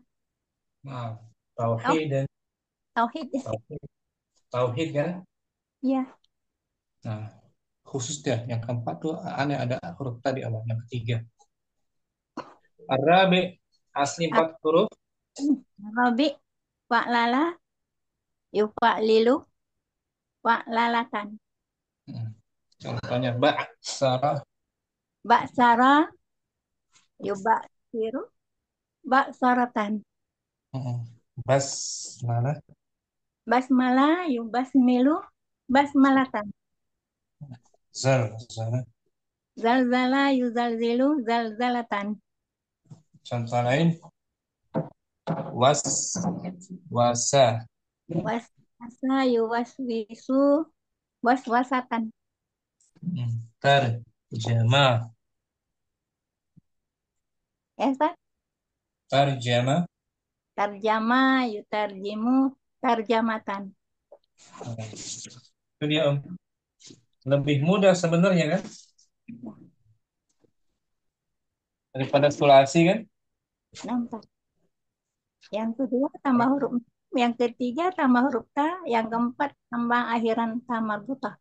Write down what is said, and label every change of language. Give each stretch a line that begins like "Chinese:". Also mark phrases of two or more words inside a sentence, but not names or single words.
Indonesian: Nah, Tahu tauhid dan tauhid tauhid. Tauhid kan? ya. Nah, khusus dia yang keempat tuh aneh ada huruf tadi awal yang ketiga. Arabi asli 4 huruf.
Arabic: رباعي فعلل يفعلل فعللة.
Indonesian: Hmm. Contohnya ba'sara.
Arabic: بعثر يبعثر بعثرة.
Indonesian: Hmm. Basmalah.
Arabic: بسمل يبسمل بسملة.
Indonesian: Zalzalah.
Arabic: زلزل يزلزل زلزلة.
Indonesian: Contoh lain was wasa.
Arabic: وسوس يوسوس وسوسة.
Indonesian: Tarjama. Ya, Ustaz? Tarjama.
Arabic: ترجم يترجم ترجمة.
Indonesian: Itu dia Om. Lebih mudah sebenarnya kan daripada sulasi kan. Nampak. Yang kedua tambah huruf, yang ketiga tambah huruf ta, yang keempat tambah akhiran ta marbutah.